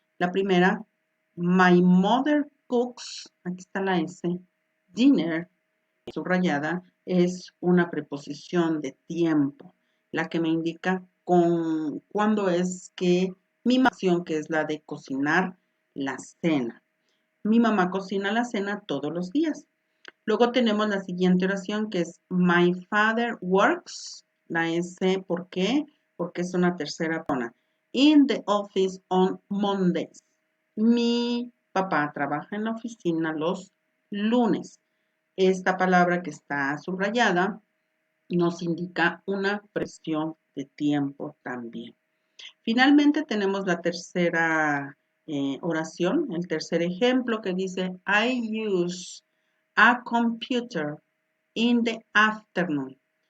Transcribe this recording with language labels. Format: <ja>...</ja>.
<es>La primera,</es> <en>my mother cooks,</en> <es>aquí está la S, dinner, subrayada, es una preposición de tiempo, la que me indica cuándo es que mi acción, que es la de cocinar la cena. Mi mamá cocina la cena todos los días. Luego tenemos la siguiente oración que es</es> <en>my father works.</en> <es>La S, ¿por qué? Porque es una tercera persona.</es> <en>In the office on Mondays.</en> <es>Mi papá trabaja en la oficina los lunes. Esta palabra que está subrayada nos indica una presión de tiempo también. Finalmente tenemos la tercera oración, el tercer ejemplo que dice</es> <en>I use a computer in the afternoon.</en>